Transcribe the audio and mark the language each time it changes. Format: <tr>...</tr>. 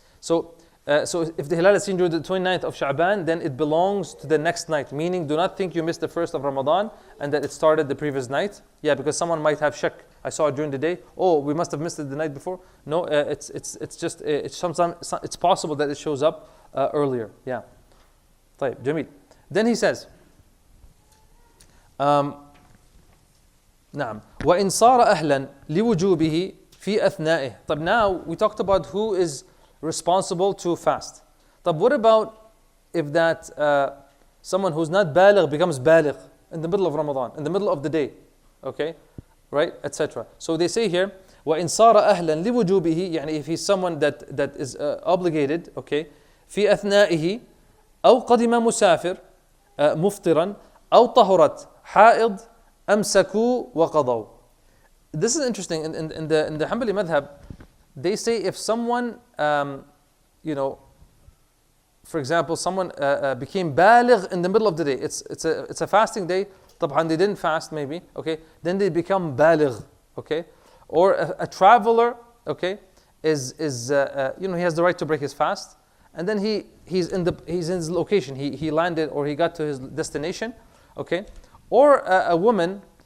<en>So if the hilal is seen during the 29th of Sha'ban, then it belongs to the next night. Meaning, do not think you missed the first of Ramadan and that it started the previous night. Yeah, because someone might have shak. I saw it during the day. Oh, we must have missed it the night before. No, it's just sometimes it's possible that it shows up earlier.</en> <ar>Yeah. طيب, جميل.</ar> <en>Then he says,</en> <ar>نعم وإن صار أهلا لوجوبه في أثنائه.</ar> <en>طب, now we talked about who is responsible to fast. طب, what about if that someone who's not baligh becomes baligh in the middle of Ramadan, in the middle of the day, okay, right, etc. So they say here,</en> <ar>وإن صار أهلا لوجوبه, يعني</ar> <en>if he's someone that is obligated, okay,</en> <ar>في أثنائه أو قدم مسافر مفطرا أو طهرت حائض أمسكوا وقضوا.</ar> <en>This is interesting. In the Hanbali madhab, they say if someone, for example, someone became baligh in the middle of the day, it's a fasting day. طبعا they didn't fast maybe, okay, then they become baligh, okay, or a traveler, okay, is he has the right to break his fast, and then he's in his location, he landed or he got to his destination, okay, or a woman</en>